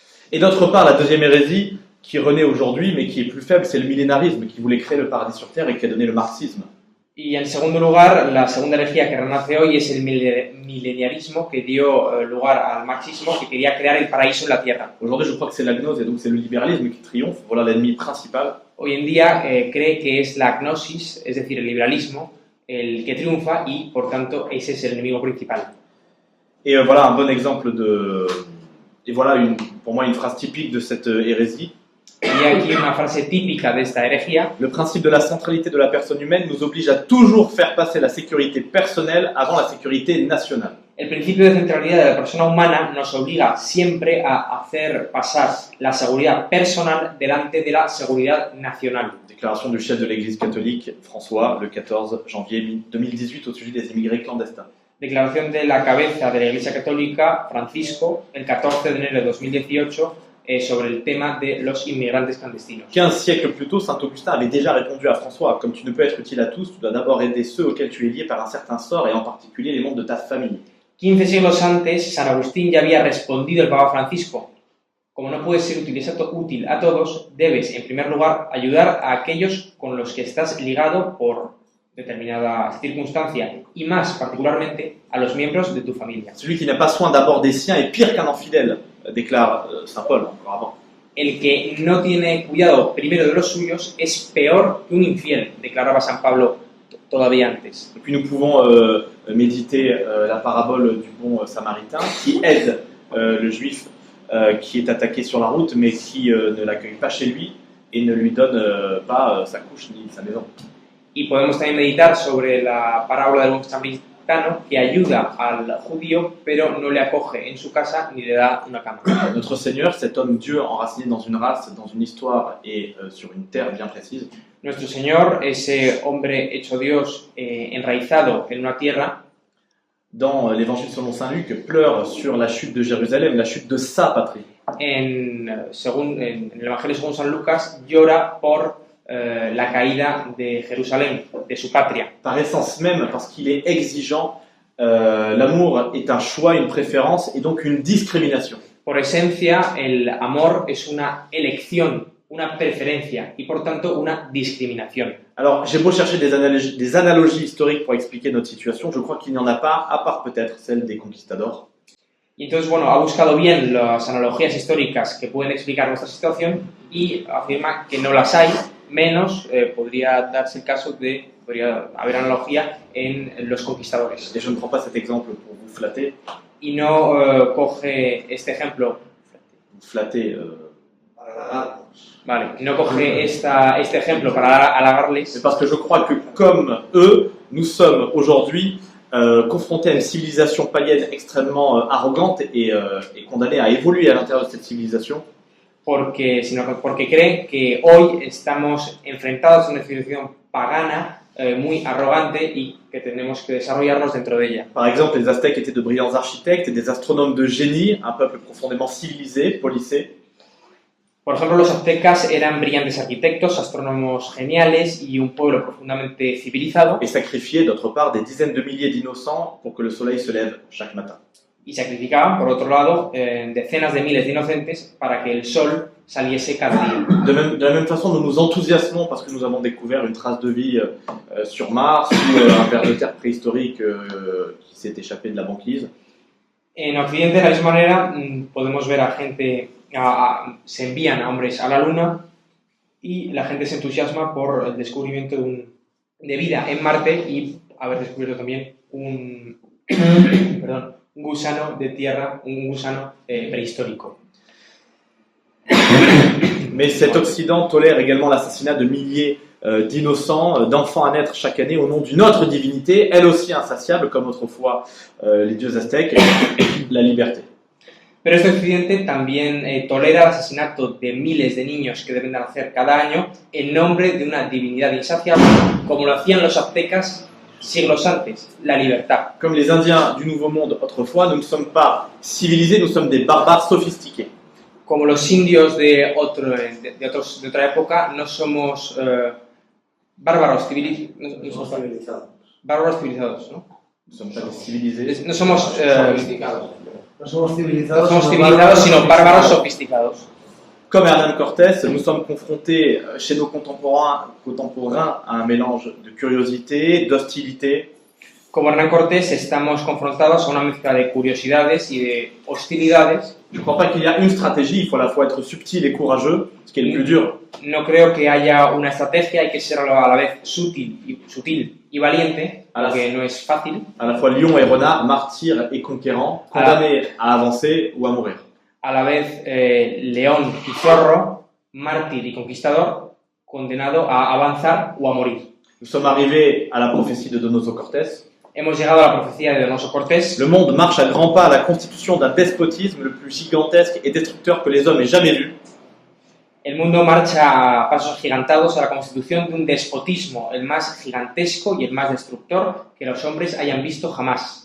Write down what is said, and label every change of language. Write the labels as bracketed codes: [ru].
[fr] Et d'autre part, la deuxième hérésie qui renaît aujourd'hui, mais qui est plus faible, c'est le millénarisme, qui voulait créer le paradis sur terre et qui a donné le marxisme. [es] Y en segundo lugar, la segunda herejía que renace hoy es el mileniarismo que dio lugar al marxismo, que quería crear el paraíso en la tierra. [fr] Aujourd'hui, je crois que c'est la gnose et donc c'est le libéralisme qui triomphe. Voilà l'ennemi principal. [es] Hoy en día cree que es la gnosis, es decir, el liberalismo, el que triunfa y, por tanto, ese es el enemigo principal. [fr] Et voilà un bon exemple et voilà pour moi une phrase typique de cette hérésie. [es] Y aquí una frase típica de esta herejía. [fr] Le principe de la centralité de la personne humaine nous oblige à toujours faire passer la sécurité personnelle avant la sécurité nationale. [es] El principio de centralidad de la persona humana nos obliga siempre a hacer pasar la seguridad personal delante de la seguridad nacional. [fr] Déclaration du chef de l'Église catholique, François, le 14 janvier 2018 au sujet des immigrés clandestins. [es] Declaración de la cabeza de la Iglesia Católica, Francisco, el 14 de enero de 2018, sobre el tema de los inmigrantes clandestinos. [fr] 15 siècles plus tôt, saint Augustin avait déjà répondu à François: comme tu ne peux être utile à tous, tu dois d'abord aider ceux auxquels tu es lié par un certain sort, et en particulier les membres de ta famille. [es] 15 siglos antes, San Agustín ya había respondido al Papa Francisco: como no puedes ser útil a todos, debes, en primer lugar, ayudar a aquellos con los que estás ligado por determinada circunstancia, y más particularmente a los miembros de tu familia. [fr] Celui qui n'a pas soin d'abord des siens est pire qu'un infidèle, déclare saint Paul encore avant. [es] El que no tiene cuidado primero de los suyos es peor que un infiel, declaraba San Pablo todavía antes. [fr] Et puis nous pouvons méditer la parabole du bon samaritain qui aide le juif qui est attaqué sur la route, mais qui ne l'accueille pas chez lui et ne lui donne pas sa couche ni sa maison. [es] Y podemos también meditar sobre la parábola del buen samaritano que ayuda al judío, pero no le acoge en su casa ni le da una cama. [fr] Notre Seigneur, cet homme Dieu enraciné dans une race, dans une histoire et sur une terre bien précise, [es] Nuestro Señor, ese hombre hecho Dios, enraizado en una tierra, [fr] dans l'évangile selon saint Luc, pleure sur la chute de Jérusalem, la chute de sa patrie. [es] en el Evangelio según San Lucas, llora por la caída de Jerusalén, de su patria. [fr] Par essence même, parce qu'il est exigeant, l'amour est un choix, une préférence et donc une discrimination. [es] Por esencia, el amor es una elección, una preferencia y por tanto una discriminación. [fr] Alors, j'ai beau chercher des analogies historiques pour expliquer notre situation, je crois qu'il n'y en a pas, à part peut-être celle des conquistadors. [es] Y entonces, bueno, ha buscado bien las analogías históricas que pueden explicar nuestra situación y afirma que no las hay, menos podría darse el caso de, podría haber analogía en los conquistadores. [fr] Et je ne prends pas cet exemple pour vous flatter. [es] Y no coge este ejemplo, [fr] Vous flatter, [es] vale, no coge este ejemplo para halagarles, [fr] c'est parce que je crois que comme eux, nous sommes aujourd'hui confrontés à une civilisation païenne extrêmement arrogante et condamnée à évoluer à l'intérieur de cette civilisation. [es] sino porque creen que hoy estamos enfrentados a una civilización pagana muy arrogante y que tenemos que desarrollarnos dentro de ella. [fr] Par exemple, les Aztèques étaient de brillants architectes et des astronomes de génie, un peuple profondément civilisé, policé. [es] Por ejemplo, los aztecas eran brillantes arquitectos, astrónomos geniales y un pueblo profundamente civilizado, [fr] Et sacrifiaient d'autre part des dizaines de milliers d'innocents pour que le soleil se lève chaque matin. [es] y sacrificaban, por otro lado, decenas de miles de inocentes para que el sol saliese cada día. [fr] De la même façon, nous nous enthousiasmons parce que nous avons découvert une trace de vie sur Mars ou un ver de terre préhistorique qui s'est échappé de la banquise. [es] En Occidente, de la misma manera, podemos ver a gente, se envían a hombres a la Luna y la gente se entusiasma por el descubrimiento de vida en Marte y haber descubierto también un gusano de tierra, un gusano préhistorique. [fr] Mais cet Occident tolère également l'assassinat de milliers d'innocents, d'enfants à naître chaque année au nom d'une autre divinité, elle aussi insatiable, comme autrefois les dieux aztèques, la liberté. [es] Pero este Occidente también tolera el asesinato de miles de niños que deben de nacer cada año en nombre de una divinidad insaciable, como lo hacían los aztecas siglos antes, la libertad. [fr] Comme les Indiens du Nouveau Monde autrefois, nous ne sommes pas civilisés, nous sommes des barbares sophistiqués. [es] Como los indios de otra época, no somos bárbaros civilizados, ¿no? [fr] Nous ne sommes pas des civilisés. [es] No somos No somos civilizados, sino bárbaros sofisticados. [fr] Comme Hernán Cortés, nous sommes confrontés chez nos contemporains à un mélange de curiosité, d'hostilité. [es] Como Hernán Cortés, estamos confrontados a una mezcla de curiosidades y de hostilidades. [fr] Je ne crois pas qu'il y a une stratégie, il faut à la fois être subtil et courageux, ce qui est le plus dur. [es] No creo que haya una estrategia, hay que ser a la vez sutil y valiente, que no es fácil. [fr] À la fois lion et renard, martyr et conquérant, condamné à avancer ou à mourir. [es] A la vez león y zorro, mártir y conquistador, condenado a avanzar o a morir. [fr] Nous sommes arrivés à la prophétie de Donoso Cortés. [es] Hemos llegado a la profecía de Donoso Cortés. [fr] Le monde marche à grands pas à la constitution d'un despotisme le plus gigantesque et destructeur que les hommes aient jamais vu. [es] El mundo marcha a pasos agigantados a la constitución de un despotismo, el más gigantesco y el más destructor que los hombres hayan visto jamás.